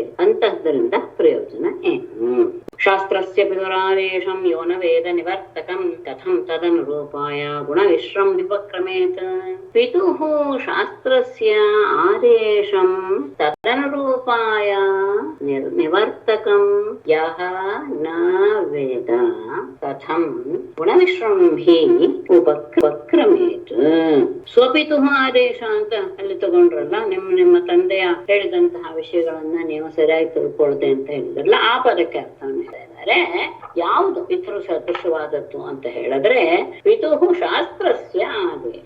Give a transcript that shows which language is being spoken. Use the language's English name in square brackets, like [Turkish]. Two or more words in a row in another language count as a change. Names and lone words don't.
[Kannada] ಅಂತಹದ್ರಿಂದ ಪ್ರಯೋಜನ ಏನು? [Sanskrit] ಶಾಸ್ತ್ರಸ್ಯ ವಿವರಾದೇಶಂ ಯೋ ನ ವೇದ ನಿವರ್ತಕಂ ಕಥಂ ತದನುರೂಪಾಯ ಗುಣವಿಶ್ರಂ ವಿಪಕ್ರಮೇತ್. ಪಿತುಃ ಶಾಸ್ತ್ರಸ್ಯ ಆದೇಶಂ ತದನುರೂಪಾಯ ನಿವರ್ತಕಂ ಯಃ ನ ವೇದ ಕಥಂ ಗುಣವಿಶ್ರಂ ಹಿ ಉಪಕ್ರಮೇತ್. ಸ್ವಪಿತುಃ ಆದೇಶ [Kannada] ಅಂತ ಅಲ್ಲಿ ತಗೊಂಡ್ರಲ್ಲ, ನಿಮ್ಮ ತಂದೆಯ ಹೇಳಿದಂತಹ ವಿಷಯಗಳನ್ನ ನೀವು ಸರಿಯಾಗಿ ತಿಳ್ಕೊಳ್ದೆ ಅಂತ ಹೇಳಿದ್ರಲ್ಲ, ಆ ಪದಕ್ಕೆ ಅರ್ಥ ಹೇಳಿದ್ದಾರೆ. ಯಾವುದು ಪಿತೃ ಸದೃಶವಾದದ್ದು ಅಂತ ಹೇಳಿದ್ರೆ, [Sanskrit] ಪಿತುಃ ಶಾಸ್ತ್ರಸ್ಯ ಆದೇಶ.